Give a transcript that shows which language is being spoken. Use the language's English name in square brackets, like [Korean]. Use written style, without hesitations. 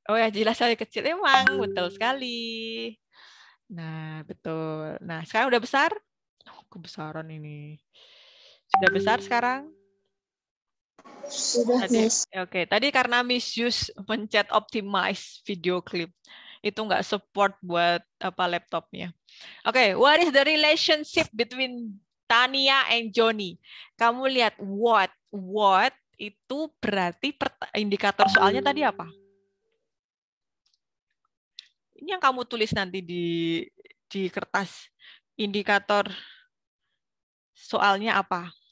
[Indonesian] Oh ya, jelas tapi kecil. Emang, betul sekali. Nah, betul. Nah, sekarang udah besar? Oh, kebesaran ini. Sudah besar sekarang? Sudah, Miss. Oke, tadi karena Miss Yus mencet [English] optimize video clip. [Indonesian] Itu nggak support buat laptopnya. [English] Oke, what is the relationship between Tania and Johnny? [Indonesian] Kamu lihat what itu berarti indikator soalnya tadi apa? Ini yang kamu tulis nanti di kertas. Indikator soalnya apa?